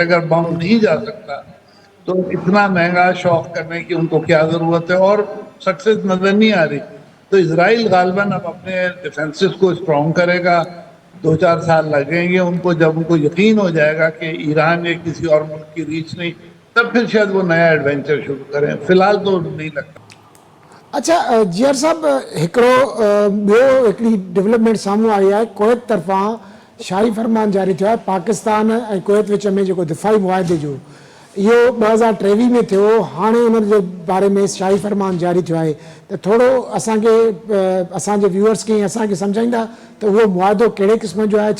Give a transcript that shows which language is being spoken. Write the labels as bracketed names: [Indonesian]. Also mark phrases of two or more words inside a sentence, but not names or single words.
[Urdu] اگر بم نہیں جا سکتا تو اتنا مہنگا شوق کرنے کی ان کو کیا ضرورت ہے, اور سکسیس نظر نہیں آ رہی. تو اسرائیل غالباً اب اپنے ڈیفنسز کو اسٹرانگ کرے گا. 2-4 سال لگیں گے ان کو, جب ان کو یقین ہو جائے گا کہ ایران یا کسی اور ملک کی ریچ نہیں, تب پھر شاید وہ نیا ایڈونچر شروع کریں. فی الحال تو نہیں لگتا. اچھا جیئر صاحب, [Sindhi] हिकिड़ो ॿियो हिकिड़ी डेवलपमेंट साम्हूं आई आहे. कुवैत तरफ़ां शाही फरमान जारी थियो आहे पाकिस्तान ऐं कुवैत विच में जेको दिफ़ाई मुआहिदे जो, इहो 2023 में थियो. हाणे उन जे बारे में शाही फरमान जारी थियो आहे, त थोरो असांखे असांजे व्यूअर्स खे असांखे सम्झाईंदा त उहो मुआहिदो कहिड़े क़िस्म जो आहे.